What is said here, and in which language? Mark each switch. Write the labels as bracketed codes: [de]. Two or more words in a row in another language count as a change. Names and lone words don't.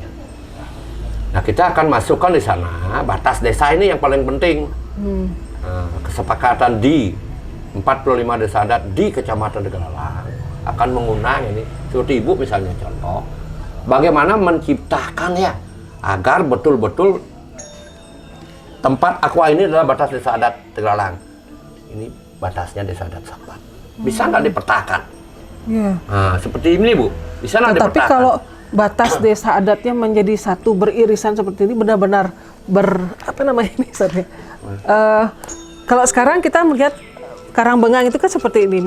[id] Nah, kita akan masukkan di sana batas desa ini yang paling penting. Kesepakatan di 45 desa adat di Kecamatan Tegalalang akan mengundang ini, seperti Ibu misalnya contoh, bagaimana menciptakan ya agar betul-betul tempat aqua ini adalah batas desa adat Tegalalang. Ini batasnya desa adat Sapat. Bisa nggak dipetakan? Iya. Nah, seperti ini Bu, bisa nggak Tapi dipetakan? kalau batas desa adatnya menjadi satu beririsan seperti ini benar-benar apa namanya ini sebenarnya? Kalau sekarang kita melihat Karangbengang itu kan seperti ini.